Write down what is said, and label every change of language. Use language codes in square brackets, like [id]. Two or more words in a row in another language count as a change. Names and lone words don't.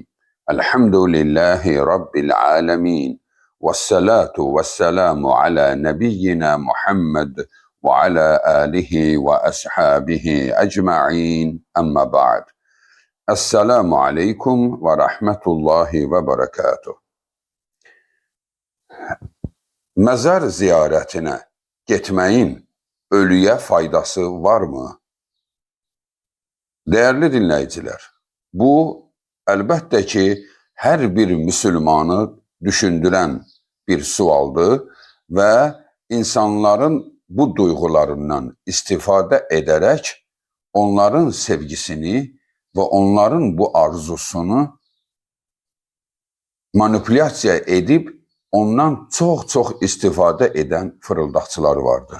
[ar] الحمد لله رب العالمين. والصلاة والسلام على نبينا محمد وعلى آله وأصحابه أجمعين. أما بعد. السلام عليكم ورحمة الله وبركاته. [az] Məzar ziyarətinə getməyin ölüyə faydası varmı? Değerli dinləyicilər, bu əlbəttə ki, hər bir müsəlmanı düşündürən bir sualdır və insanların bu duyğularından istifadə edərək onların sevgisini və onların bu arzusunu manipulyasiya edib ondan çox istifadə edən fırıldaqçılar vardır.